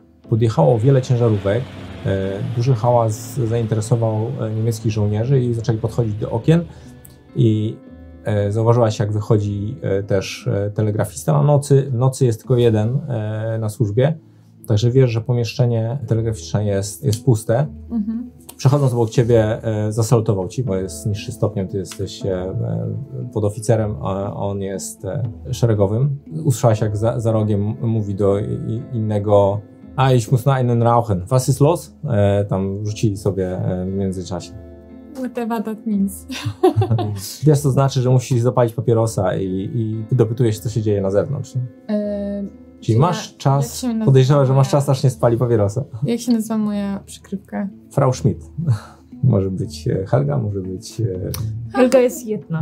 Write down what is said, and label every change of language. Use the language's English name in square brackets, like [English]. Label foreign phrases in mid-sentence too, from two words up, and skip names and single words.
[Polish] Podjechało wiele ciężarówek, duży hałas zainteresował niemieckich żołnierzy i zaczęli podchodzić do okien i zauważyłaś, jak wychodzi też telegrafista w nocy jest tylko jeden na służbie, także wiesz, że pomieszczenie telegraficzne jest puste. Przechodząc obok ciebie zasalutował ci, bo jest niższy stopniem, ty jesteś podoficerem, a on jest szeregowym. Usłyszałaś, jak za rogiem mówi do innego: [German] ich muss noch einen rauchen. Was ist los? [Polish] Tam rzucili sobie w międzyczasie. [English] Whatever that means. [Polish] Wiesz, to znaczy, że musisz zapalić papierosa i dopytujesz się, co się dzieje na zewnątrz. Czyli masz czas, podejrzewam, że masz czas, aż nie spali papierosa. Jak się nazywa moja przykrywka? Frau Schmidt. Może być Helga, może być... Helga jest jedna.